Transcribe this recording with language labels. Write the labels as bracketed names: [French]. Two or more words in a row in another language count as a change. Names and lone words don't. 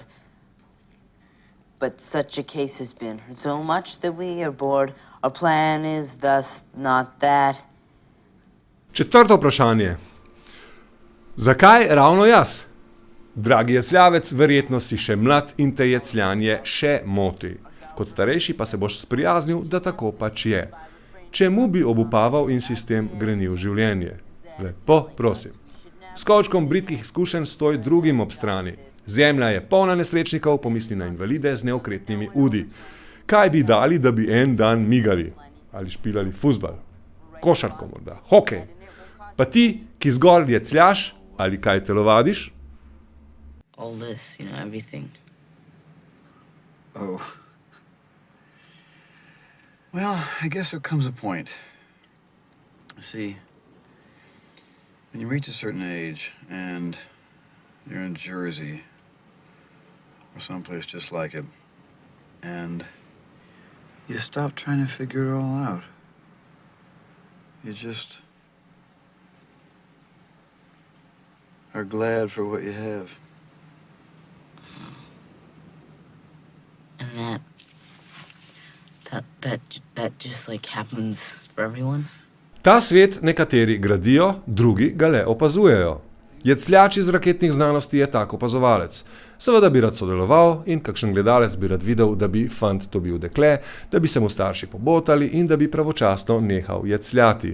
[English] But such a case has been heard so much that we are bored. Our plan is thus not that. [Slovenian] Četrto vprašanje. Zakaj ravno jaz? Dragi jecljavec, verjetno si še mlad in te jecljanje še moti. Kot starejši pa se boš sprijaznil, da tako pač je. Čemu bi obupaval in si s tem grenil življenje? Lepo prosim. S kovčkom britkih izkušenj stoji drugim ob strani. Zemlja je polna nesrečnikov, pomisli na invalide z neokretnimi udi. Kaj bi dali, da bi en dan migali? Ali špilali fuzbal? Košarko morda? Hokej? Pa ti, ki zgolj jecljaš, ali kaj telovadiš? [English] All this, everything. Oh. Well, I guess there comes a point. See, when you reach a certain age and you're in Jersey or someplace just like it, and you stop trying to figure it all out. You just are glad for what you have. And that just like happens for everyone? [Slovenian] Ta svet nekateri gradijo, drugi ga le opazujejo. Jecljač iz raketnih znanosti je tak opazovalec. Seveda bi rad sodeloval in kakšen gledalec bi rad videl, da bi fant dobil dekle, da bi se mu starši pobotali in da bi pravočasno nehal jecljati.